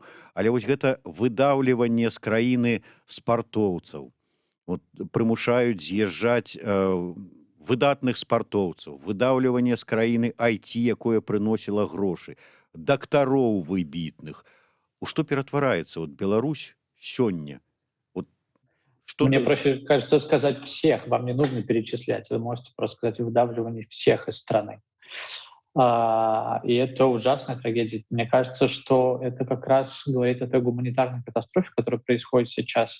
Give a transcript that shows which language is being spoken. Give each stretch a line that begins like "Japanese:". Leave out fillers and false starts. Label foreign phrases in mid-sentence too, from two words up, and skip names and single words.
Belarusian: Але вось гэта выдаўліванне з краіны спартоўцаў. Вот, прымушаюць з'язджаць выдатных спартоўцаў, выдаўліванне з краіны IT, якое прыносіла грошы, дактароў выбітных. У што ператвараецца вот Беларусь сёння? Вот,
Russian: Мне проще, кажется, сказать всех. Вам не нужно перечислять. Вы можете просто сказать выдавливание всех из страны. И это ужасная трагедия. Мне кажется, что это как раз говорит о той гуманитарной катастрофе, которая происходит сейчас.